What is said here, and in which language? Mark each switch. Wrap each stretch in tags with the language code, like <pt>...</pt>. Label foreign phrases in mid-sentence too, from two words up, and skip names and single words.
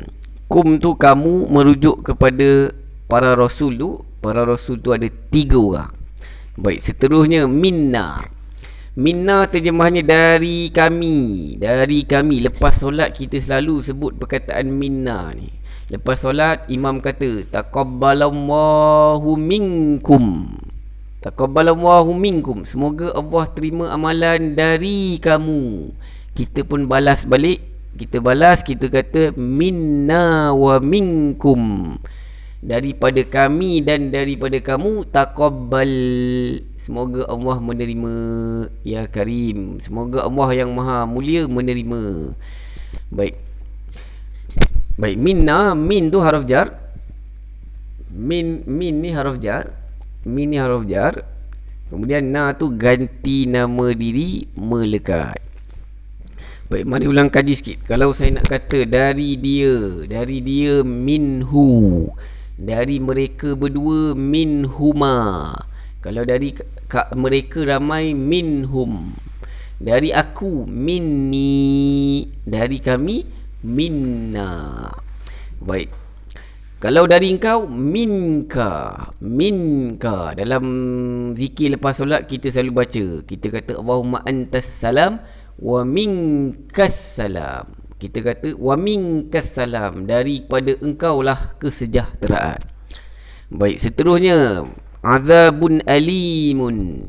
<ms>Kum tu kamu merujuk kepada para rasul tu. Para rasul tu ada 3 orang. Baik, seterusnya minna. Minna terjemahannya dari kami. Dari kami. Lepas solat kita selalu sebut perkataan minna ni. Lepas solat imam kata</ms> <ar>تقبل الله منكم. تقبل الله منكم.</ar> <ms>Semoga Allah terima amalan dari kamu. Kita pun balas balik. Kita balas, kita kata</ms> <ar>منا ومنكم.</ar> <ms>Daripada kami dan daripada kamu, taqabbal. Semoga Allah menerima,</ms> <ar>يا كريم.</ar> <ms>Semoga Allah yang maha mulia menerima. Baik. Baik, minna, min tu haraf jar. Min ni haraf jar. Min ni haraf jar. Kemudian na tu ganti nama diri melekat. Baik, mari ulang kaji sikit. Kalau saya nak kata dari dia minhu, dari mereka berdua minhuma. Kalau dari mereka ramai minhum, dari aku minni, dari kami minna. Baik, kalau dari engkau minka. Dalam zikir lepas solat kita selalu baca, kita kata</ms> <ar>اللهم أنت السلام ومنك السلام.</ar> <ms>Kita kata</ms> <ar>ومنك السلام,</ar> <ms>daripada engkau lah kesejahteraan. Baik, seterusnya</ms> <ar>عذاب أليم.</ar>